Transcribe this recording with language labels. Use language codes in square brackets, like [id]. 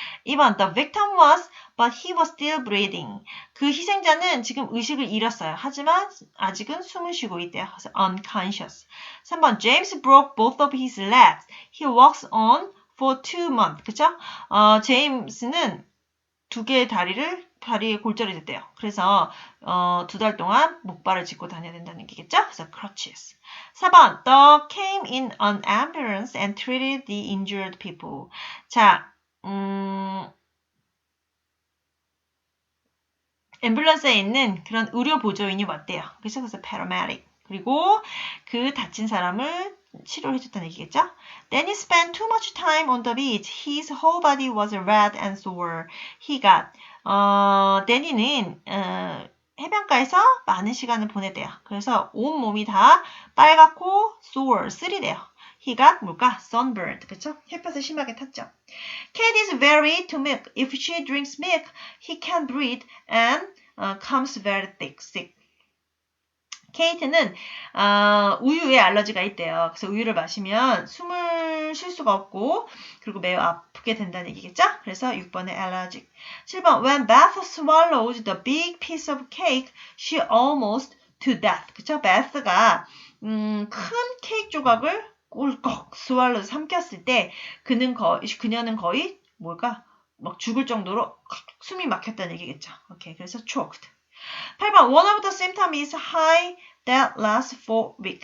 [en] 2번 The victim was, but he was still breathing. [ko] 그 희생자는 지금 의식을 잃었어요. 하지만 아직은 숨을 쉬고 있대요. 그래서 unconscious. [en] 3번 James broke both of his legs. He walks on for 2 months. 그쵸? [ko] 제임스는 두 개의 다리에 골절이 됐대요. 그래서 2달 동안 목발을 짚고 다녀야 된다는 얘기겠죠? 그래서 crutches. [en] 4번 The came in an ambulance and treated the injured people. [ko] 자, 앰뷸런스에 있는 그런 의료 보조인이 왔대요. 그래서 paramedic. 그리고 그 다친 사람을 치료를 해줬다는 얘기겠죠? [en] Then he spent too much time on the beach. His whole body was red and sore. He got. [ko] 데니는 해변가에서 많은 시간을 보내대요. 그래서 온 몸이 다 빨갛고 sore, 쓰리대요. [en] He got 뭘까? Sunburned. 그쵸? [ko] 햇볕을 심하게 탔죠. [en] Kate is very to milk. If she drinks milk, he can't breathe and comes very sick. [ko] 케이트는 우유에 알러지가 있대요. 그래서 우유를 마시면 숨을 쉴 수가 없고 그리고 매우 아프게 된다는 얘기겠죠? 그래서 6번에 allergic. [en] 7번 When Beth swallowed the big piece of cake, she almost to death. [ko] 그쵸? Beth가 큰 케이크 조각을 꿀꺽 swallow 삼켰을 때 그녀는 거의 뭘까? 막 죽을 정도로 숨이 막혔다는 얘기겠죠. 오케이. 그래서 choked. [en] 8번 one of the symptoms is high that lasts for week.